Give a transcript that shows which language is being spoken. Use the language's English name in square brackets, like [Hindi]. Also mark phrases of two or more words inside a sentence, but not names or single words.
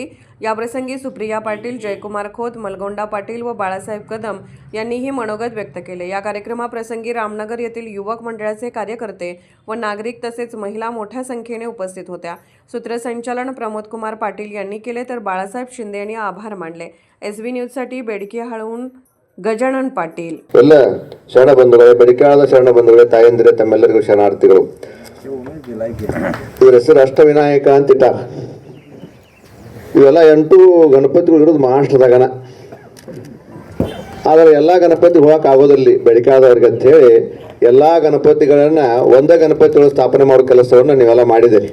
[Marathi] याप्रसंगी सुप्रिया पाटील, जयकुमार खोत, मलगोंडा पाटील व बाळासाहेब कदम यांनीही मनोगत व्यक्त केले. या कार्यक्रमाप्रसंगी रामनगर येथील युवक मंडळाचे कार्यकर्ते व नागरिक तसेच महिला मोठ्या संख्येने उपस्थित होत्या. सूत्रसंचालन प्रमोद कुमार पाटील यांनी केले तर बाळासाहेब शिंदे यांनी आभार मानले. SB न्यूजसाठी बेडकियाळहून ಗಜಾನನ್ ಪಾಟೀಲ್. [Kannada] ಎಲ್ಲ ಶರಣ ಬಂಧುಗಳೇ, ಬೆಡಕಾಳದ ಶರಣ ಬಂಧುಗಳೇ, ತಾಯಂದಿರೇ, ತಮ್ಮೆಲ್ಲರಿಗೂ ಶರಣಾರ್ಥಿಗಳು. ಇವ್ರ ಹೆಸರು ಅಷ್ಟವಿನಾಯಕ ಅಂತಿಟ್ಟ. ಇವೆಲ್ಲ 8 ಗಣಪತಿಗಳು ಇರೋದು ಮಹಾರಾಷ್ಟ್ರದಾಗನ. ಆದರೆ ಎಲ್ಲ ಗಣಪತಿ ಹೋಗಕ್ಕೆ ಆಗೋದಿಲ್ಲ ಬೆಡಕಾಳದವ್ರಿಗೆ ಅಂತ ಹೇಳಿ ಎಲ್ಲ ಗಣಪತಿಗಳನ್ನ ಒಂದೇ ಗಣಪತಿಗಳು ಸ್ಥಾಪನೆ ಮಾಡೋ ಕೆಲಸವನ್ನು ನೀವೆಲ್ಲ ಮಾಡಿದಿರಿ.